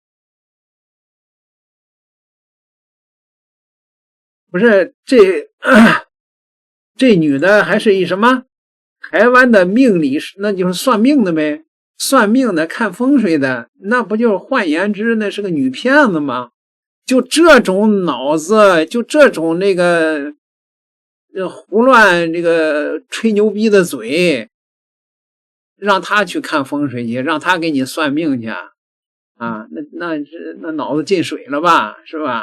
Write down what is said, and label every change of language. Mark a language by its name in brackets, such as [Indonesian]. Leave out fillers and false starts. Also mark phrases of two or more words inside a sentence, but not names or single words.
[Chinese] 不是這女的還是一什麼？台灣的命理師，那就是算命的唄，算命的、看風水的，那不就是換言之，那是個女騙子嗎？就這種腦子，就這種那個胡亂這個吹牛逼的嘴，讓他去看風水去，讓他給你算命去啊？那腦子進水了吧，是吧？